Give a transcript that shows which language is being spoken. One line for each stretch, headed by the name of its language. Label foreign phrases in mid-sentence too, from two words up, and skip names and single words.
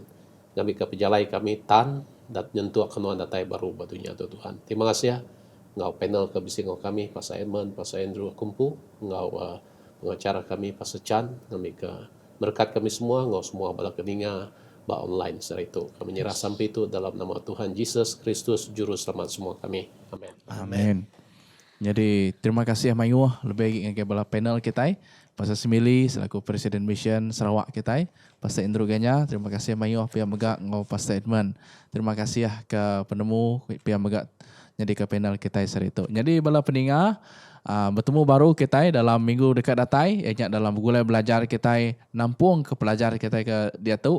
Iban: Kami ke pejalai kami tan dan nyentuh ke nuan datai baru batunya Tuhan.
Malay: Terima kasih
Iban: ngau panel ke bising ngau kami Pastor Edmund, Pastor Andrew Kumpu, ngau pengacara kami Pastor Chan, kami ke berkat kami semua, ngau semua bala keninga ba online secara itu. Kami nyerah sampai itu dalam nama Tuhan Yesus Kristus juru selamat semua kami. Amin. Amin. Jadi
Malay: terima kasih
Iban: Mayu lebih lagi bala panel kita. Pastor Simili selaku Presiden Mission Sarawak kita. Pastor Indro Ganya,
Malay: terima kasih
Iban: Mayu pihak megak ngau Pastor Edmund.
Malay: Terima kasih
Iban: ke penemu pihak megak jadi ke panel kita hari itu. Jadi bala pendengar bertemu baru kita dalam minggu dekat datai, ianya dalam gulai belajar kita nampung ke pelajar kita ke dia tu.